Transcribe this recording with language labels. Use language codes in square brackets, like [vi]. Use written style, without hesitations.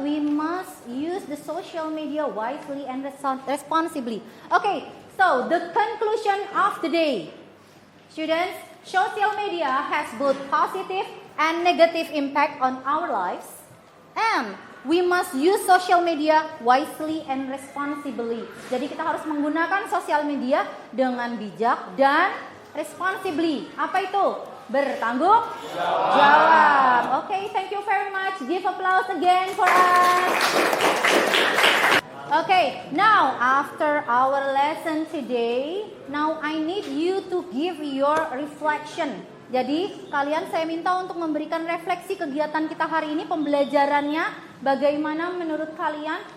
[en] We must use the social media wisely and responsibly. Okay, so the conclusion of the day. Students, social media has both positive and negative impact on our lives. And we must use social media wisely and responsibly. [id] Jadi kita harus menggunakan sosial media dengan bijak dan responsibly. Apa itu? Bertanggung jawab. [en] Okay, thank you very much. Give applause again for us. Okay, now after our lesson today, now I need you to give your reflection. [id] Jadi kalian saya minta untuk memberikan refleksi kegiatan kita hari ini, pembelajarannya bagaimana menurut kalian.